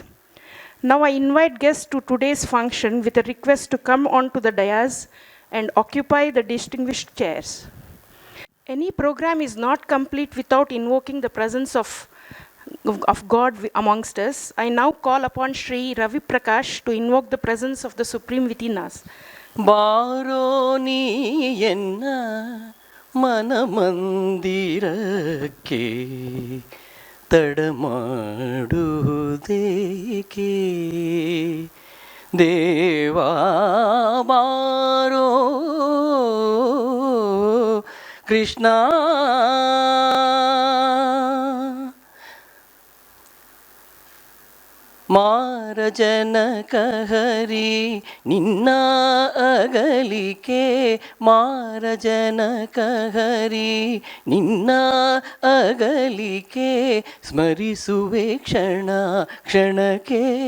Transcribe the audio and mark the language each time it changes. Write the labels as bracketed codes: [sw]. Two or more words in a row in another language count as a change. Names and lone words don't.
[en] Now I invite guests to today's function with a request to come onto the dais and occupy the distinguished chairs. Any program is not complete without invoking the presence of God amongst us. I now call upon Shri Ravi Prakash to invoke the presence of the Supreme within us. [kn] ಬಾರೋನಿ ಎನ್ನ ಮನಮಂದಿರಕೆ ತಡಮಾಡುದೆ ದೇವ ಬಾರೋ ಕೃಷ್ಣ ಮಾರಜನಕ ಹರಿ ನಿನ್ನ ಅಗಲಿಕೆ ಮಾರಜನಕ ಹರಿ ನಿನ್ನ ಅಗಲಿಕೆ ಸ್ಮರಿಸುವೆ ಕ್ಷಣ ಕ್ಷಣಕ್ಕೆ